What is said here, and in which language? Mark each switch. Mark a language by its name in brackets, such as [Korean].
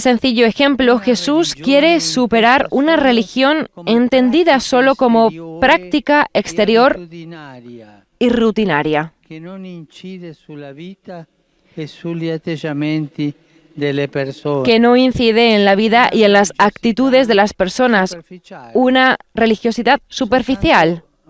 [Spanish] sencillo ejemplo, Jesús quiere superar una religión entendida solo como práctica exterior y rutinaria, que no incide [Italian] sulla vita e sugli atteggiamenti delle persone, [Spanish] que no incide en la vida y en las actitudes de las personas, una religiosidad superficial,